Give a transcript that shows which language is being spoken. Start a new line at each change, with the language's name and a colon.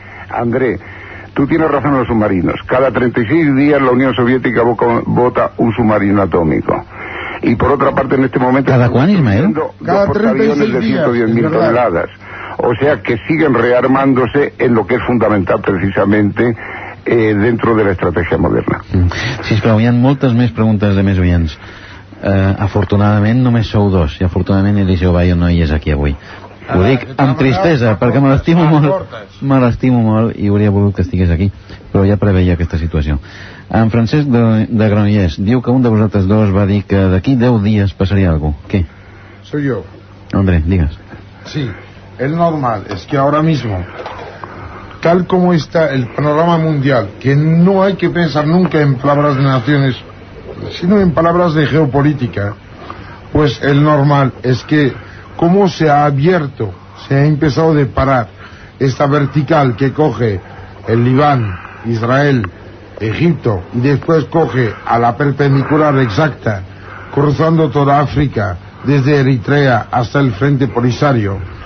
Spanish: André, tú tienes razón en los submarinos. Cada 36 días la Unión Soviética bota un submarino atómico. Y por otra parte, en este momento... ¿Cada cuándo, Ismael? Cada 36 días. De 110.000 toneladas. O sea que siguen rearmándose en lo que es fundamental precisamente dentro de la estrategia moderna.
Catalan: Sisplau, hi ha moltes més preguntes de més oients. Afortunadament només sou dos, i afortunadament Eliseu Bayo no hi és aquí avui. Ho dic amb tristesa, perquè me l'estimo molt i hauria volgut que estigués aquí, però ja preveia aquesta situació. En Francesc de Granollers diu que un de vosaltres dos va dir que d'aquí 10 dies passaria algo.
Spanish: ¿Qué? Soy yo. André, digas. Sí, el normal es que ahora mismo, tal como está el panorama mundial, que no hay que pensar nunca en palabras de naciones, sino en palabras de geopolítica, pues el normal es que como se ha abierto, se ha empezado a parar esta vertical que coge el Líbano, Israel, Egipto, y después coge a la perpendicular exacta, cruzando toda África, desde Eritrea hasta el frente Polisario,